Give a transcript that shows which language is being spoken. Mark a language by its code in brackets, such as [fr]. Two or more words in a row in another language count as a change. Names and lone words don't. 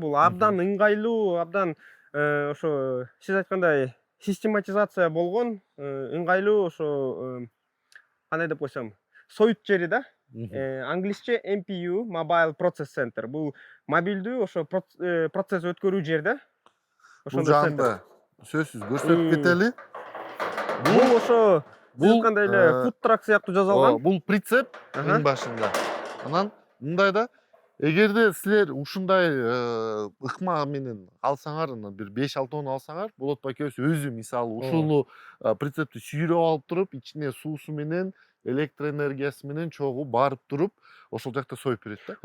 [ky] Бул абдан ыңгайлуу, абдан ошо сиз айткандай систематизация болгон, ыңгайлуу ошо кандай деп койсом, соют жери да. Англисче [en] MPU Mobile Process Center. [ky] Бул мобилдүү ошо процесс өткөрүү жер да. Бул жагында сөзсүз көрсөтүп кетели. Бул ошо сиз айткандай эле [en] food truck [ky] сыяктуу жасалган. Бул прицеп эң башында. Анан мындай да, эгерде силер ушундай ыкма менен алсаңар, бир 5-6 тонна алсаңар, Болот байкебиз өзү мисалы ушул прицепти сүйрөп алып туруп, ичине суусу менен, электроэнергиясы менен чогуу барып туруп, ошол жакта союп берет да.